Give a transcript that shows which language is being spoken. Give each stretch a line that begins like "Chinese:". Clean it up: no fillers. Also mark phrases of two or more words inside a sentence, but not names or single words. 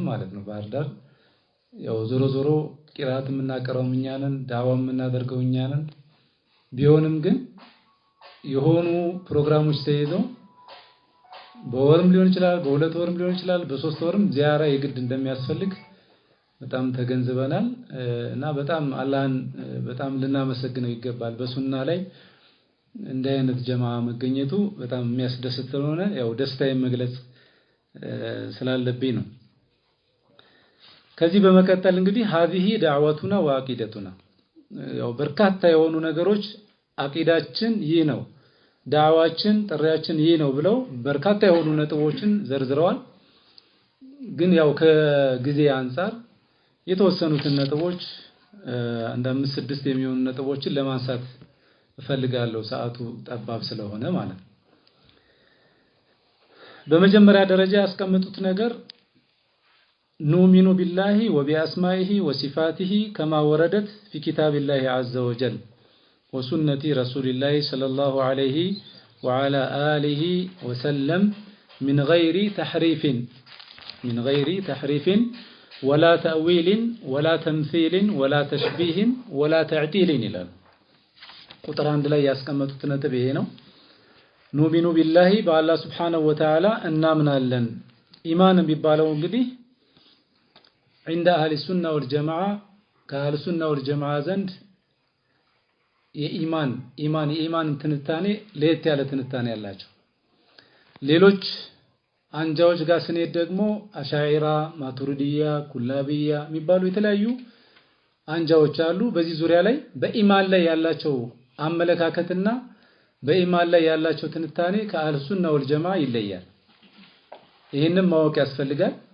Amharic: ማለት ነው ባህር ዳር ያው ዞሮ ዞሮ ቂራት የምናቀረው እኛ ነን፣ ዳዋ የምናደርገው እኛ ነን። ቢሆንም ግን የሆኑ ፕሮግራሞች ተይዘው በወርም ሊሆን ይችላል፣ በሁለት ወርም ሊሆን ይችላል፣ በሶስት ወርም ዚያራ የግድ እንደሚያስፈልግ በጣም ተገንዝበናል እና በጣም አላህን በጣም ልናመሰግነው ይገባል። በሱና ላይ እንደ አይነት ጀማዓ መገኘቱ በጣም የሚያስደስት ስለሆነ ያው ደስታዬን መግለጽ ስላለብኝ ነው። ከዚህ በመቀጠል እንግዲህ
Arabic: هذه دعوتنا وعقيدتنا
Amharic: ያው በርካታ የሆኑ ነገሮች አቂዳችን ይህ ነው፣ ዳዕዋችን ጥሪያችን ይህ ነው ብለው በርካታ የሆኑ ነጥቦችን ዘርዝረዋል። ግን ያው ከጊዜ አንፃር የተወሰኑትን ነጥቦች እንደ 5-6 የሚሆኑ ነጥቦችን ለማንሳት እፈልጋለሁ ሰዓቱ ጠባብ ስለሆነ ማለት ነው። በመጀመሪያ ደረጃ ያስቀመጡት ነገር
Arabic: نؤمن بالله وبأسمائه وصفاته كما وردت في كتاب الله عز وجل
Amharic: وسنة
Arabic: رسول الله صلى الله عليه وعلى آله وسلم من غير تحريف من غير تحريف ولا تأويل ولا تمثيل ولا تشبيه ولا تعديل
Amharic: ይላል ቁጥር 1 ላይ ያስቀመጡት ነጥብ ይሄ ነው
Arabic: نؤمن بالله በአላህ سبحانه وتعالى
Amharic: እናምናለን ኢማን የሚባለው እንግዲህ
Arabic: عند اهل السنه والجماعه
Amharic: ከአህል ሱና ወልጀማዓ ዘንድ የኢማን ትንታኔ ለየት ያለ ትንታኔ ያላቸው ሌሎች አንጃዎች ጋር ስንሄድ ደግሞ አሻዒራ ማቱሪዲያ ኩላቢያ የሚባሉ የተለያዩ አንጃዎች አሉ በዚህ ዙሪያ ላይ በኢማን ላይ ያላቸው አመለካከትና በኢማን ላይ ያላቸው ትንታኔ ከአህል ሱና ወልጀማዓ ይለያል ይሄንን ማወቅ ያስፈልጋል